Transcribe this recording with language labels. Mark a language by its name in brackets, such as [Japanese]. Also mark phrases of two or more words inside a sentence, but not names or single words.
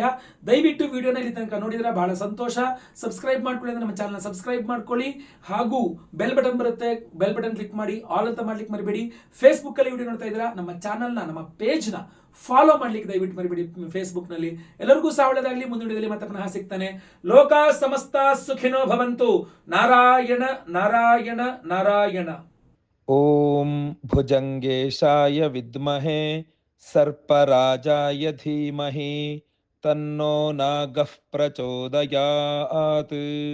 [Kannada] ದಯವಿಟ್ಟು ವಿಡಿಯೋನ ಇಲ್ಲಿ ತನಕ ನೋಡಿದ್ರೆ ಬಹಳ ಸಂತೋಷ. ಸಬ್ಸ್ಕ್ರೈಬ್ ಮಾಡ್ಕೊಳ್ಳಿ ಅಂದ್ರೆ ನಮ್ಮ ಚಾನಲ್ ಸಬ್ಸ್ಕ್ರೈಬ್ ಮಾಡ್ಕೊಳ್ಳಿ, ಹಾಗೂ [English] bell button [Kannada] ಬರುತ್ತೆ, [English] bell button click [Kannada] ಮಾಡಿ ಆಲ್ ಅಂತ ಮಾಡ್ಲಿಕ್ಕೆ ಮರಿಬೇಡಿ. ಫೇಸ್ಬುಕ್ ಅಲ್ಲಿ ವಿಡಿಯೋ ನೋಡ್ತಾ ಇದ್ದೀರಾ, ನಮ್ಮ ಚಾನಲ್ನ, ನಮ್ಮ ಪೇಜ್ನ ಫಾಲೋ ಮಾಡ್ಲಿಕ್ಕೆ ದಯವಿಟ್ಟು ಮರಿಬೇಡಿ ಫೇಸ್ಬುಕ್ ನಲ್ಲಿ. ಎಲ್ಲರಿಗೂ ಸಹ ಒಳ್ಳೆದಾಗಲಿ. ಮುಂದಿನ ಮತ್ತೆ ಪುನಃ ಸಿಗ್ತಾನೆ. [Sanskrit] ಲೋಕ ಸಮಸ್ತ ಸುಖಿನೋ ಭವಂತು. ನಾರಾಯಣ ನಾರಾಯಣ ನಾರಾಯಣ. ಓಂ ಭುಜಂಗೇಶಾಯ ವಿದ್ಮಹೇ ಸರ್ಪರಾಜಾಯ ಧೀಮಹಿ ತನ್ನೋ ನಾಗಃ ಪ್ರಚೋದಯಾತ್.